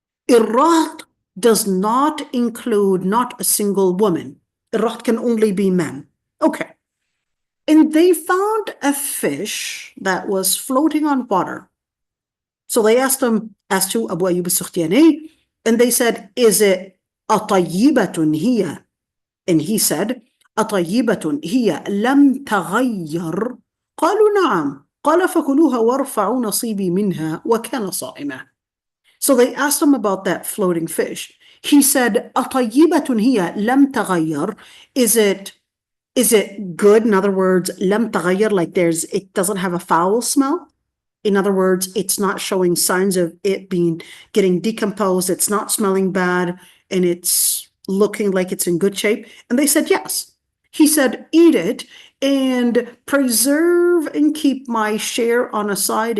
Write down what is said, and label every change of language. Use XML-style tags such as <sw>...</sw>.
<en>الرهط does not include not a single woman. الرهط can only be men. Okay. And they found a fish that was floating on water. So they asked to Abu Ayyub al-Sakhtiyani, and they said, is it</en> <ar>أطيبة هي? And he said, أطيبة هي لم تغير؟ قالوا نعم. قال فكلوها وارفعوا نصيبي منها وكان صائما.</ar> <en>So they asked him about that floating fish. He said,</en> <ar>أطيبة هي لم تغير?</ar> <en>Is it good? In other words,</en> <ar>لم تغير,</ar> <en>like it doesn't have a foul smell. In other words, it's not showing signs of it getting decomposed. It's not smelling bad, and it's looking like it's in good shape. And they said, yes. He said, eat it and preserve and keep my share on a side.</en>